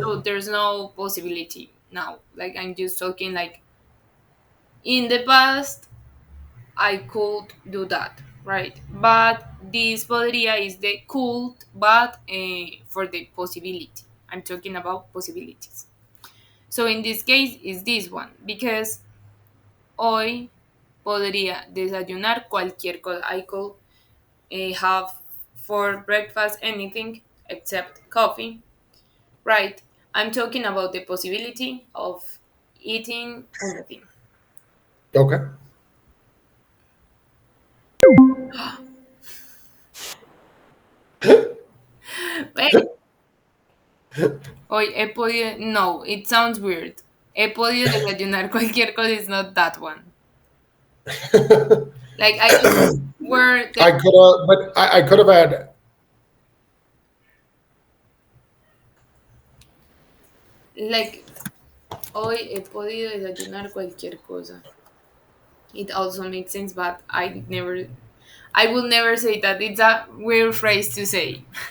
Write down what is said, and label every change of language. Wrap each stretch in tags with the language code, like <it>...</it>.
<en>So there's no possibility now. Like I'm just talking like in the past I could do that, right? But this podría is the could, but for the possibility. I'm talking about possibilities. So in this case is this one because</en> <es>hoy podría desayunar cualquier cosa.</es> <en>I could have for breakfast anything except coffee, right? I'm talking about the possibility of eating anything. Okay. Wait,</en> <es>hoy he podido.</es> <en>No, it sounds weird.</en> <es>He podido desayunar cualquier cosa</es> <en>is not that one. Like I just were I the could have, but I could have had.</en> <es>like hoy he podido desayunar cualquier cosa.</es> <en>It also makes sense, but I will never say that. It's a weird phrase to say.</en>